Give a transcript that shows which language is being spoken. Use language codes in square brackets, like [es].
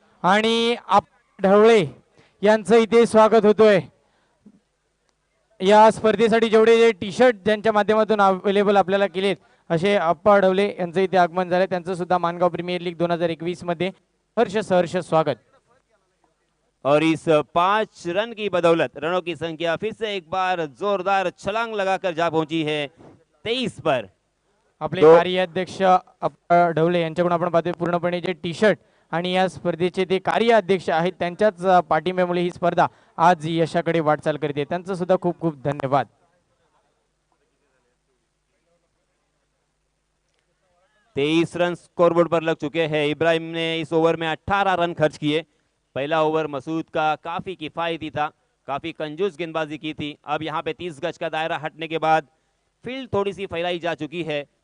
[mr] आणि ढवळे यांचं इथे स्वागत होतोय। या स्पर्धेसाठी जेवढे जे टी शर्ट ज्यांच्या माध्यमातून अवेलेबल आपल्याला केलेत असे अप्पा ढवळे यांचं इथे आगमन झालं। त्यांचं सुद्धा माणगाव प्रीमियर लीग 2021 मध्ये सहर्ष स्वागत। [hi] और इस 5 रन की बदौलत रनों की संख्या फिर से एक बार जोरदार छलांग लगाकर जा पहुंची है 23 पर। [mr] आपले कार्याध्यक्ष अप्पा ढवळे यांच्याकडून आपण पाहतोय पूर्णपणे जे टी शर्ट आणि या स्पर्धेचे ते कार्याध्यक्ष आहेत त्यांच्याच पाठिंब्यामुळे ही स्पर्धा आज यशाकडे वाटचाल करते। त्यांचं सुद्धा खूप खूप धन्यवाद। [hi] 23 रन स्कोरबोर्ड पर लग चुके हैं। इब्राहिम ने इस ओवर में 18 रन खर्च किए। पहला ओवर मसूद का काफी किफायती था, काफी कंजूस गेंदबाजी की थी। अब यहाँ पे 30 गज का दायरा हटने के बाद फील्ड थोड़ी सी फैलाई जा चुकी है।